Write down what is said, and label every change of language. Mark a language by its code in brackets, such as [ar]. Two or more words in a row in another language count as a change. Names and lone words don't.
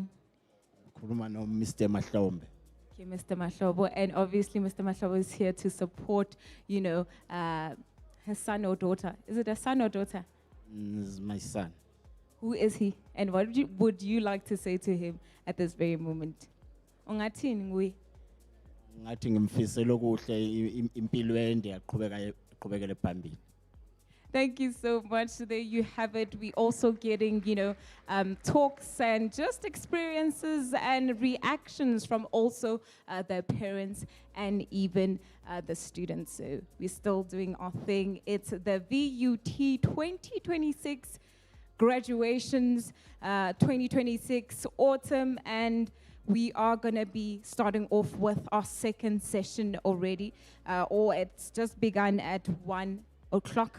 [en] Kuruma no Mr. Mahlombe. Okay, Mr. Mahlobo, and obviously Mr. Mahlobo is here to support, her son or daughter. Is it a son or daughter? This is my son. Who is he? And what would you like to say to him at this very moment? [zu] Ungathini ngui? Ngathi ngimfisela okuhle impilo ende aqhubekele phambili. [en] Thank you so much. There you have it. We also getting, talks and just experiences and reactions from also the parents and even the students. So we're still doing our thing. It's the VUT 2026 graduations, 2026 autumn, and we are going to be starting off with our second session already, or it's just begun at 1 o'clock.